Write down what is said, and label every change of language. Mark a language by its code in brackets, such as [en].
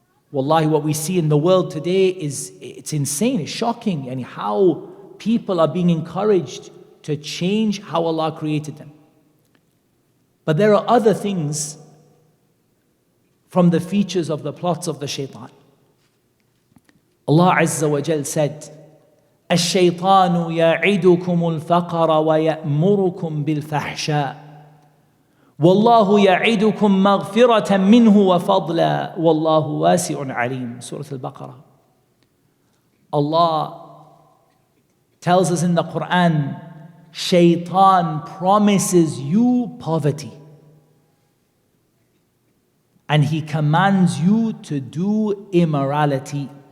[en] Wallahi, what we see in the world today it's insane, it's shocking, and how people are being encouraged to change how Allah created them. But there are other things from the features of the plots of the shaitan. Allah Azza wa Jal said, [ar] الشيطان يعدكم الفقر ويأمركم بالفحشاء والله يعدكم مغفرة منه وفضلا والله واسع عليم. [en] Surah Al-Baqarah. Allah tells us in the Quran, Shaytan promises you poverty and he commands you to do immorality.